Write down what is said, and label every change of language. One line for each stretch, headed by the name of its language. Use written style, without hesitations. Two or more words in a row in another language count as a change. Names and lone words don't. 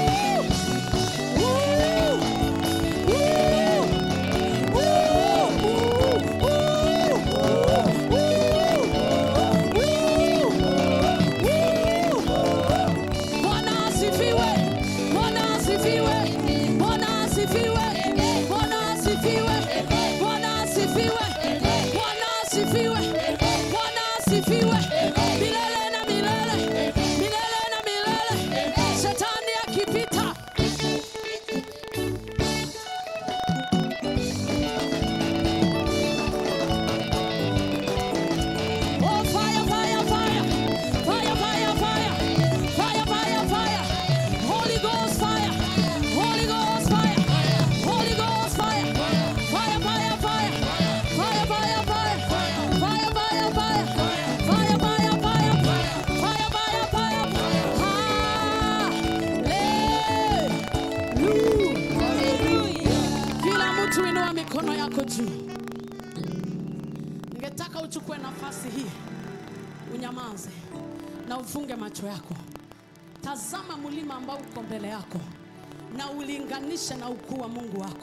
Swahili: Bwana asifiwe, Bwana asifiwe, Bwana asifiwe, Bwana asifiwe, Bwana asifiwe, Bwana asifiwe, Bwana asifiwe, milele na milele, milele na milele. Shetani akipita,
English: oh, fire, fire, fire. Fire, fire, fire. Fire, fire, fire. Holy Ghost fire. Holy Ghost fire. Holy Ghost fire. Fire, fire, fire. Fire, fire, fire. Fire, fire, fire. Fire, fire, fire. Fire, fire, fire. Hallelujah.
Swahili: Kila mtu inua mikono yako juu. Ningetaka uchukue nafasi hii, unyamaze na ufunge macho yako. Tazama mlima ambao uko mbele yako na ulinganishe na ukuu wa Mungu wako.